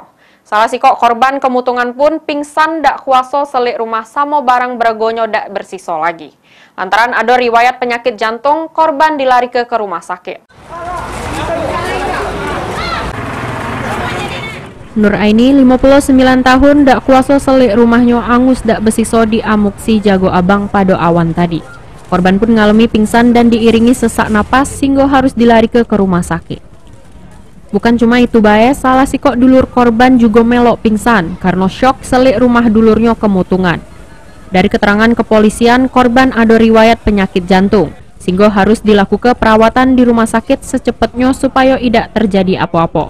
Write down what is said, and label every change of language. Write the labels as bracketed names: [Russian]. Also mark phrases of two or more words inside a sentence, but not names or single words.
[Musi] Salah sikok korban kemutungan pun pingsan dak kuaso selik rumah samo barang bergonyo dak bersiso lagi. [Indonesian] Lantaran ada riwayat penyakit jantung, korban dilari ke rumah sakit. [Musi] Nur Aini, 59 tahun, dak kuaso selik rumahnya angus dak bersiso di Amuksi Jago Abang pada awan tadi. [Indonesian] Korban pun ngalami pingsan dan diiringi sesak napas sehingga harus dilari ke rumah sakit. [Musi] Bukan cuma itu bae, salah sikok dulur korban juga melok pingsan karena syok selik rumah dulurnya kemutungan. [Indonesian] Dari keterangan kepolisian, korban ada riwayat penyakit jantung, sehingga harus dilakukan perawatan di rumah sakit secepatnya supaya tidak terjadi apa-apa.